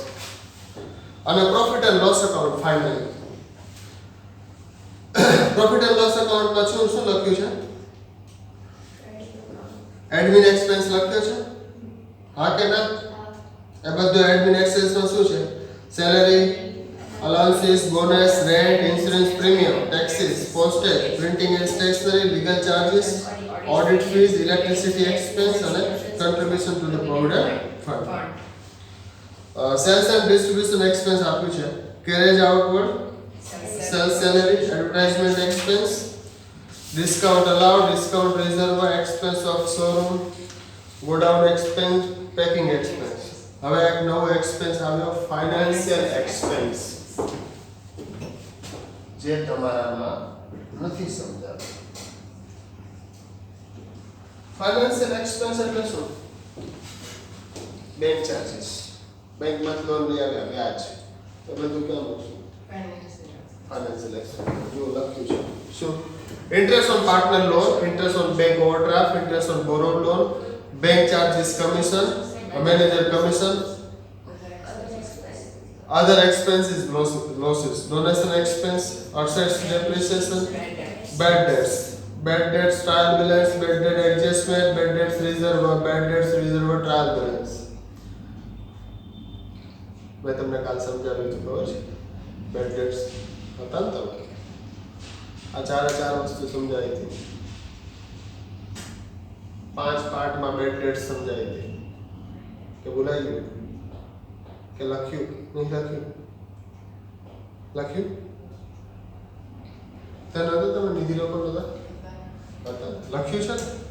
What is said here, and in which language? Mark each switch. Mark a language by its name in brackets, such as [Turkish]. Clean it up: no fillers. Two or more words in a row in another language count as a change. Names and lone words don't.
[English] અને profit and loss account finally. profit and loss accountમાં [Gujarati] શું લખ્યું છે? [English] admin expense [Gujarati] લખ્યો છે, હા કે ના? એ બધું [English] admin expenseમાં [Gujarati] શું છે? સેલેરી, [English] allowances, bonus, rent, insurance premium, taxes, postage, printing and stationery, legal charges, audit fees, electricity expense and contribution to the provident fund. Sales and distribution expense [Gujarati] આપ્યું છે, [English] carriage outward, sales salary, advertisement expense, discount allowed, discount reserve, expense of showroom, godown expense, packing expense. [Gujarati] હવે એક નવો એક્સપેન્સ આવ્યો, [English] financial expense, [Gujarati] જે તમારામાં નથી સમજાતું. [English] financial expense [Gujarati] એટલે શું? [English] bank charges, [Gujarati] બેંકમાં લોન લઈ આવ્યા, વ્યાજ, એ બધું કેમ મૂકશું? [English] financial expense. [Gujarati] જો લખ્યું છે શું? [English] Interest on partner loan, interest on bank overdraft, interest on borrowed loan, bank charges, commission, manager commission, other expenses, losses, donation expense, assets depreciation, bad debts, trial balance, bad debt adjustment, bad debts reserve, trial balance. [Gujarati] મેં તમને કાલ સમજાવ્યું હતું, ખબર છે? બેડ ડેટ્સ હતા ને તમે આ ચાર વસ્તુ સમજાવી હતી 5 પાર્ટમાં બેડ ડેટ સમજાવી હતી કે ભૂલાઈ ગયું કે લખ્યું નહીં લખ્યું તને નતું તમે નિધિ લોકો નતા લખ્યું છે